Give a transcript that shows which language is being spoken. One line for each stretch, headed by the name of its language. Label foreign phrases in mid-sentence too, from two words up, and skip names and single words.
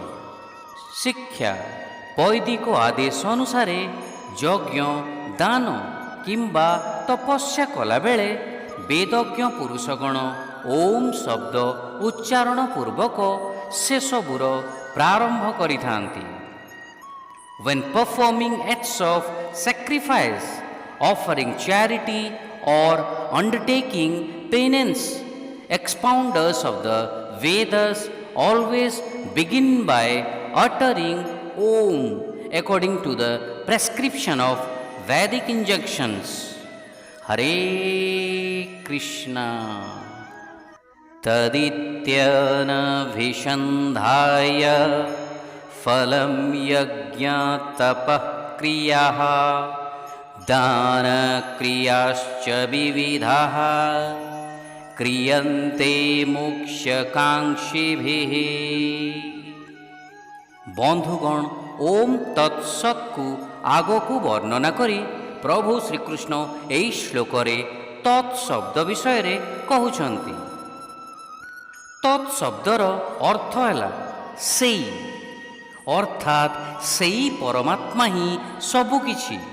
Odia: ଶିକ୍ଷା ବୈଦିକ ଆଦେଶ ଅନୁସାରେ ଯଜ୍ଞ, ଦାନ କିମ୍ବା ତପସ୍ୟା କଲାବେଳେ ବେଦଜ୍ଞ ପୁରୁଷଗଣ ଓମ୍ ଶବ୍ଦ ଉଚ୍ଚାରଣ ପୂର୍ବକ ସେସବୁର ପ୍ରାରମ୍ଭ କରିଥାନ୍ତି।
English: When performing acts of sacrifice, offering charity or undertaking penance, expounders of the Vedas always begin by uttering Om according to the prescription of Vedic injunctions.
Sanskrit: Hare Krishna. तदित्याना विशन्धाय फलं यज्ञतपः क्रियाः दानक्रियाश्च विविधाः क्रियन्ते मोक्षकाङ्क्षिभिः।
Odia: ବନ୍ଧୁଗଣ, ଓମ୍ ତତ୍ସତ୍କୁ ଆଗକୁ ବର୍ଣ୍ଣନା କରି ପ୍ରଭୁ ଶ୍ରୀକୃଷ୍ଣ ଏହି ଶ୍ଲୋକରେ ତତ୍ ଶବ୍ଦ ବିଷୟରେ କହୁଛନ୍ତି। ତତ୍ ଶବ୍ଦର ଅର୍ଥ ହେଲା ସେଇ, ଅର୍ଥାତ୍ ସେଇ ପରମାତ୍ମା ହିଁ ସବୁକିଛି।